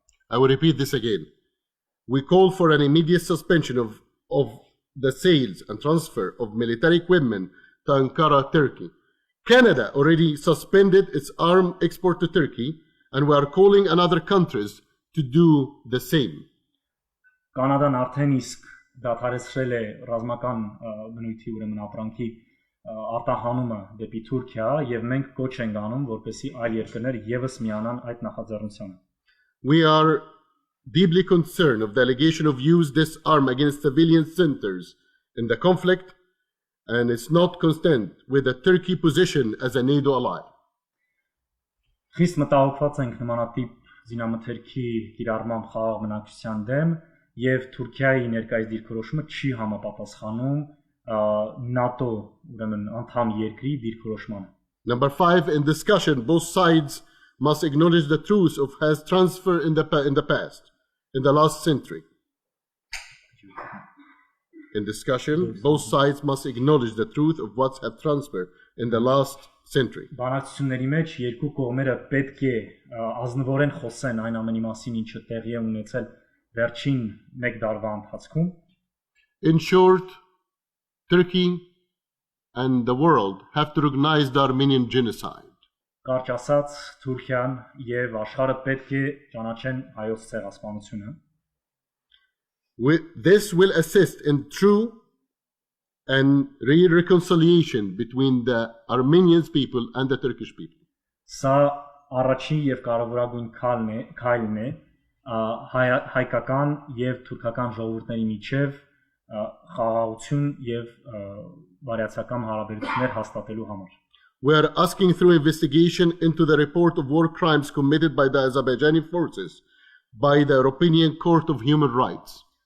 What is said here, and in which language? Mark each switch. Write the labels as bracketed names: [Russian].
[English] I will repeat this again. We call for an immediate suspension of the sales and transfer of military equipment to Ankara, Turkey. Canada already suspended its arms export to Turkey, and we are calling on other countries to do the same. [Armenian] Կանադան արդեն իսկ դադարեցրել է ռազմական բնույթի ուրեմն ապրանքի արտահանումը դեպի Թուրքիա եւ մենք կոչ ենք անում, որպեսզի այլ երկրներ եւս միանան այդ նախաձեռնությանը։ [English] We are deeply concerned of the allegation of use this arm against civilian centers in the conflict, and it's not consistent with the Turkey position as a NATO ally. [Armenian] Խիստ մտահոգված ենք նմանատիպ զինամթերքի կիրառմամբ խաղաղ բնակչության դեմ եւ Թուրքիայի ներկայիս դիրքորոշումը չի համապատասխանում NATO ուրեմն անդամ երկրի դիրքորոշմանը։ [English] Number 5, in discussion, both sides must acknowledge the truth of has transfer in the past, in the last century. In discussion, both sides must acknowledge the truth of what have transferred in the last century. [Armenian] Բանակցությունների մեջ երկու կողմերը պետք է ազնվորեն խոսեն այն ամենի մասին, ինչը տեղի է ունեցել վերջին 1 տարվա ընթացքում։ [English] In short, Turkey and the world have to recognize the Armenian genocide. [Armenian] Կարճ ասած, Թուրքիան եւ աշխարհը պետք է ճանաչեն հայոց ցեղասպանությունը։ [English] This will assist in true and real reconciliation between the Armenian people and the Turkish people. [Armenian] Սա առաջին եւ կարևորագույն քայլն է հայկական եւ թուրքական ժողովուրդների միջև խաղաղություն եւ բարյացակամ հարաբերություններ հաստատելու համար։ [English] We are asking through investigation into the report of war crimes committed by the Azerbaijani forces by the European Court of Human Rights.